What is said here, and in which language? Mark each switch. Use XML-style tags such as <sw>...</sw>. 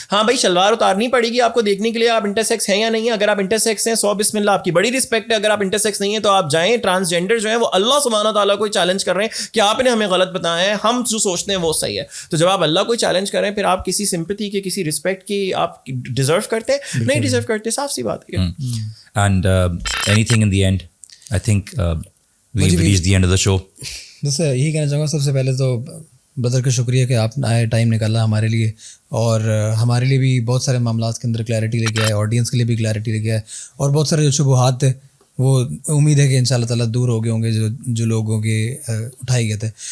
<ur>ہاں بھائی شلوار اتارنی پڑے گی آپ کو دیکھنے کے لیے آپ انٹرسیکس ہیں یا نہیں. اگر آپ انٹرسیکس ہیں 100 بسم اللہ, آپ کی بڑی رسپیکٹ ہے. اگر آپ انٹرسیکس نہیں ہیں تو آپ جائیں, ٹرانسجینڈر جو ہیں وہ اللہ سبحانہ تعالیٰ کو چیلنج کر رہے ہیں کہ آپ نے ہمیں غلط بتایا ہے, ہم جو سوچتے ہیں وہ صحیح ہے. تو جب آپ اللہ کو چیلنج کر رہے ہیں, پھر آپ کسی سمپتی کے, کسی رسپیکٹ کی آپ ڈیزرو کرتے ہیں؟ نہیں ڈیزرو کرتے, صاف سی بات ہے.</ur> <en>And anything in the end, I think we reach the end of the show.</en> <ur>بس یہی کہنا چاہوں گا سب سے پہلے تو بدر کا شکریہ کہ آپ آئے, ٹائم نکالا ہمارے لیے, اور ہمارے لیے بھی بہت سارے معاملات کے اندر کلیئرٹی لے کے آئے, آڈینس کے لیے بھی کلیئرٹی لے کے آئے, اور بہت سارے جو شبہات تھے وہ امید ہے کہ انشاء اللہ تعالیٰ دور ہو گئے ہوں گے جو لوگوں کے اٹھائے گئے تھے.</ur>